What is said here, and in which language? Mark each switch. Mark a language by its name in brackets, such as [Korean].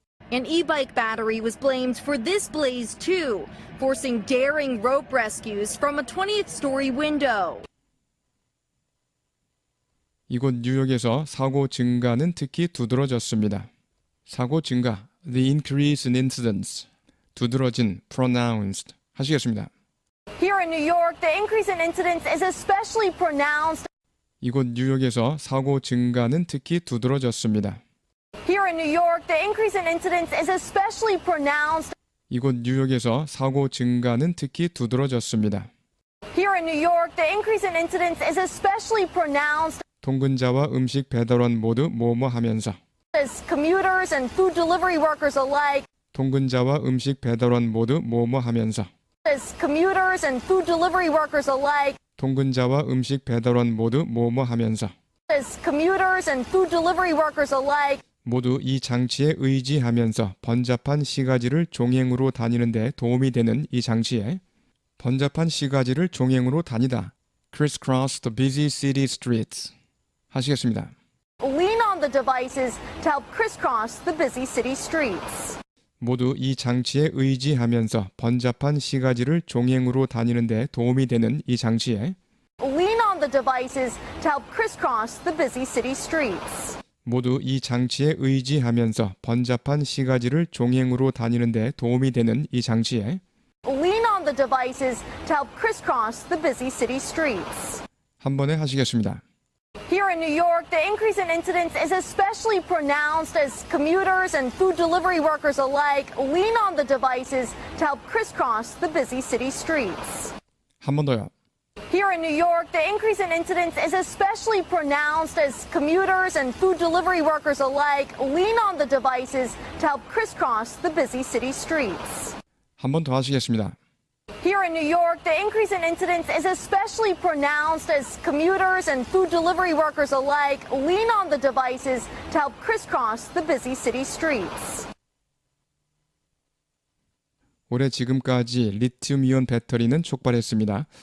[English] An e-bike battery was blamed for this blaze too, forcing daring rope rescues from a 20th story window. [Korean] 이곳 뉴욕에서 사고 증가는 특히 두드러졌습니다. 사고 증가, [English] the increase in incidents, [Korean] 두드러진, pronounced 하시겠습니다. [English] Here in New York, the increase in incidents is especially pronounced. [Korean] 이곳 뉴욕에서 사고 증가는 특히 두드러졌습니다. [English] Here in New York, the increase in incidents is especially pronounced. [Korean] 이곳 뉴욕에서 사고 증가는 특히 두드러졌습니다. [English] Here in New York, the increase in incidents is especially pronounced [Korean] 통근자와 음식 배달원 모두 뭐뭐 하면서 [English] as commuters and food delivery workers alike, [Korean] 통근자와 음식 배달원 모두 뭐뭐 하면서 [English] as commuters and food delivery workers alike, [Korean] 통근자와 음식 배달원 모두 뭐뭐 하면서 [English] as commuters and food delivery workers alike, [Korean] 모두 이 장치에 의지하면서 번잡한 시가지를 종행으로 다니는 데 도움이 되는 이 장치에 번잡한 시가지를 종행으로 다니다 [English] crisscross the busy city streets [Korean] 하시겠습니다. [English] lean on the devices to help crisscross the busy city streets. [Korean] 모두 이 장치에 의지하면서 번잡한 시가지를 종행으로 다니는 데 도움이 되는 이 장치에 [English] Lean on the devices to help crisscross the busy city streets. [Korean] 모두 이 장치에 의지하면서 번잡한 시가지를 종행으로 다니는 데 도움이 되는 이 장치에 [English] Lean on the devices to help crisscross the busy city streets. [Korean] 한 번에 하시겠습니다. [English] Here in New York, the increase in incidents is especially pronounced as commuters and food delivery workers alike lean on the devices to help crisscross the busy city streets. [Korean] 한 번 더요. [English] Here in New York, the increase in incidents is especially pronounced as commuters and food delivery workers alike lean on the devices to help crisscross the busy city streets. [Korean] 한 번 더 하시겠습니다. [English] Here in New York, the increase in incidents is especially pronounced as commuters and food delivery workers alike lean on the devices to help crisscross the busy city streets. [Korean] 올해 지금까지 리튬이온 배터리는 촉발했습니다.